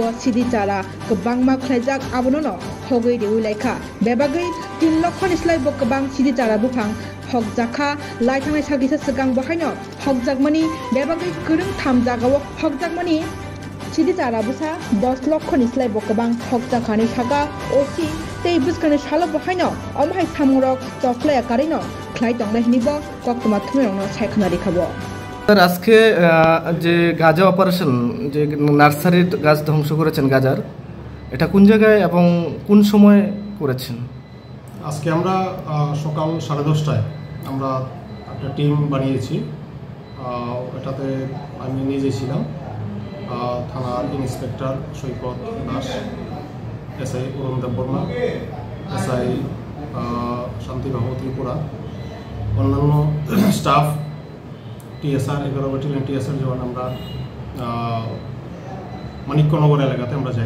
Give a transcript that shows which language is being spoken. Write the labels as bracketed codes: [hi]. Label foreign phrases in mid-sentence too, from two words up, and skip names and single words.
[trp] सिद्धि चारा गोबां मा खलायजाक आबननो हगै रेउलाइखा बेबागै 3 लाख निस्लाय गोबां सिद्धि चारा बुफां हकजाखा लाइथांनाय सागिसा सिगां बहायनो हकजाकमानि बेबागै गोरों थामजागाव हकजाकमानि सिद्धि चारा बुसा 10 लाख निस्लाय गोबां हकजाखानि सागा ओसि तै बुसखानि साल बहायनो अमहाय सामरक चखलाया कारिनो ख्लाय दंलायनिबो कक्टमा थुमेरनो सायखना देखाबो [bn] স্যার আজকে যে গাঁজা অপারেশন যে নার্সারির গাছ ধ্বংস করেছেন গাজার এটা কোন জায়গায় এবং কোন সময় করেছেন? আজকে আমরা সকাল 10:30টায় আমরা একটা টিম বানিয়েছি। এটাতে আমি নিজে ছিলাম, থানার ইন্সপেক্টর সৈকত দাস, এসআই অরুণ দেববর্মা, এসআই শান্তিবাবু ত্রিপুরা, অন্যান্য স্টাফ টিএসআর 11 ব্যাটালিয়ন টিএসআর জওয়ান আমরা মানিক্যনগর এলাকাতে আমরা যাই।